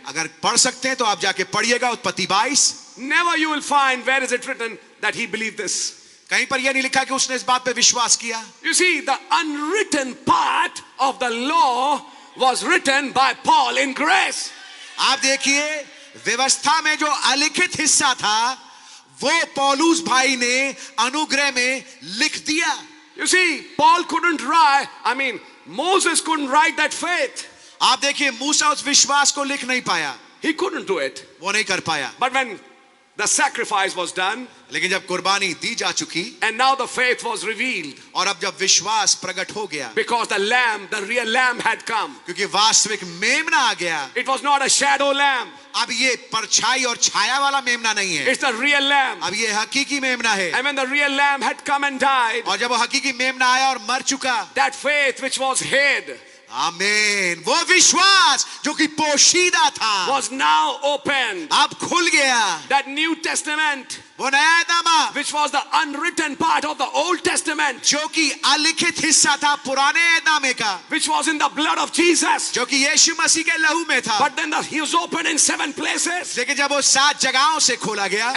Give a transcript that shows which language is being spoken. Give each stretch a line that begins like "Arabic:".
Hindi: अगर पढ़ सकते हैं तो आप जाके पढ़िएगा उत्पत्ति 22।
English: Never you will find where is it written that he believed this.
Hindi: कहीं पर यह नहीं लिखा कि उसने इस बात पे विश्वास किया।
English: You see, the unwritten part of the law was written by Paul in grace.
Hindi: आप देखिए व्यवस्था में जो अलिखित हिस्सा था वो पौलुस भाई ने अनुग्रह में लिख दिया।
English: You see, Paul couldn't write, Moses couldn't write that faith.
Hindi: आप देखिए मूसा उस विश्वास को लिख नहीं पाया।
English: He couldn't do it.
Hindi: वो नहीं कर पाया।
English: But when the sacrifice was done,
Hindi: लेकिन जब कुर्बानी दी जा चुकी
English: and now the faith was revealed,
Hindi: और अब जब विश्वास प्रकट हो गया,
English: because the lamb, the real lamb had come.
Hindi: क्योंकि वास्तविक मेमना आ गया।
English: It was not a shadow lamb.
Hindi: अब ये परछाई और छाया वाला मेमना नहीं है।
English: It's the real lamb.
Hindi: अब ये हकीकी मेमना है।
English: And when the real lamb had come and died,
Hindi: और जब वो हकीकी मेमना आया और मर चुका,
English: that faith which was hid,
Hindi: आमीन, वो विश्वास जो कि पोशीदा था
English: was now opened.
Hindi: अब खुल गया।
English: That New Testament,
Hindi: वो नया नामा
English: which was the unwritten part of the Old Testament,
Hindi: जो कि अलिखित हिस्सा था पुराने नामे का,
English: which was in the blood of Jesus,
Hindi: जो कि यीशु मसीह के लहू में था,
English: but then he was opened in 7 places.
Hindi: लेकिन जब वो 7 जगहों से खोला गया